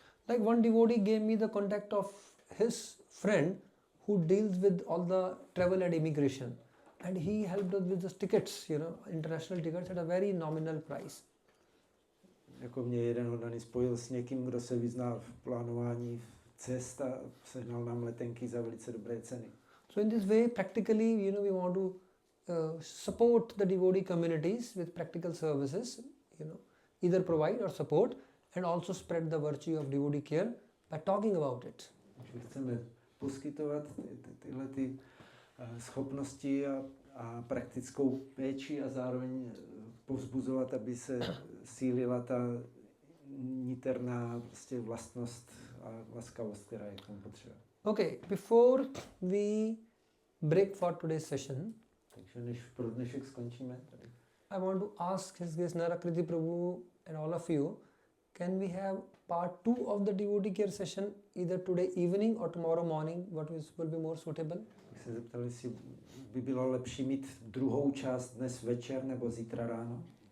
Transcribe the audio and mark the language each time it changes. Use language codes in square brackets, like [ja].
[en] Like one devotee gave me the contact of his friend who deals with all the travel and immigration, and he helped us with the tickets, international tickets at a very nominal price. [cs] Jako mě jeden oddaný spojil s někým, kdo se vyzná v plánování cest a sehnal nám letenky za velice dobré ceny. [en] So in this way, practically, we want to support the devotee communities with practical services, either provide or support, and also spread the virtue of devotee care by talking about it. [cs] Chceme poskytovat tyhle schopnosti a praktickou péči a zároveň povzbuzovat, aby se sílila ta niterná vlastnost a laskavost, která je k tomu potřeba. [en] Okay, before we break for today's session, [cs] takže než pro dnešek skončíme tady, [en] I want to ask His Grace Narakriti Prabhu and all of you, can we have part 2 of the devotee care session either today evening or tomorrow morning? What will be more suitable? [cs] Bych se zeptal, jestli by bylo lepší mít druhou část dnes večer nebo zítra ráno?